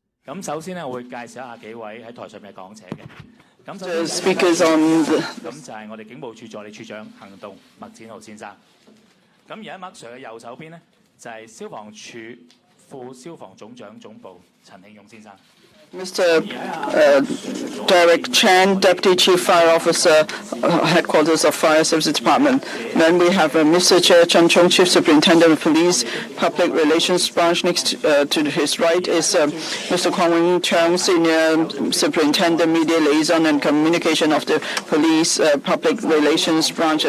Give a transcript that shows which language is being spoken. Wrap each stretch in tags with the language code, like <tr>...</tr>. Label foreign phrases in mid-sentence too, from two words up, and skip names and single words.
<yue>咁首先咧，我會介紹一下幾位喺台上面嘅講者嘅。咁首</yue> <en>The</en> <yue>先</yue> <en>speakers on the</en> <yue>咁就係我哋警務處助理處長行動麥展豪先生。咁而喺麥 Sir 嘅右手邊咧，就係消防處副消防總長總部陳慶勇先生。</yue> <en>Mr. Derek Chan, Deputy Chief Fire Officer, Headquarters of Fire Services Department. Then we have Mr. Che Chen Chung, Chief Superintendent of Police, Public Relations Branch. Next to his right is Mr. Kwang Wing Chang, Senior Superintendent, Media Liaison and Communication of the Police Public Relations Branch.</en>